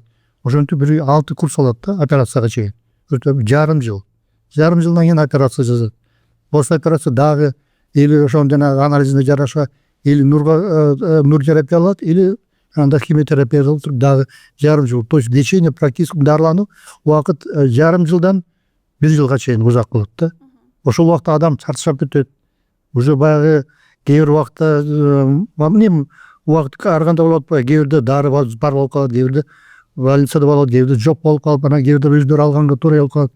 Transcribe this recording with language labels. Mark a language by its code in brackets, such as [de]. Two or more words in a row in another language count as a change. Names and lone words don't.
[ky] Ошентип бир 6 курс алат да операцияга чейин. Жарым жыл. Жарым жылдан кийин операция жасалат. [ru] После операция [ky] дагы или ошонун жанагы анализине жараша или нур терапия алат, или анда химиотерапия кылып туруп дагы жарым жыл. [ru] То есть лечение практически [ky] дарылануу убакыт жарым жылдан 1 жылга чейин узак болот да. Ошол убакта адам чарчап бүтөт. Уже баягы кээ бир убакта убакыт ар кандай болуп атпайбы, кээ бирде дары бар болуп калат, кээ бирде больницада болот, кээ бирде жок болуп калып, анан кээ бирде өздөрү алганга туура болуп калат.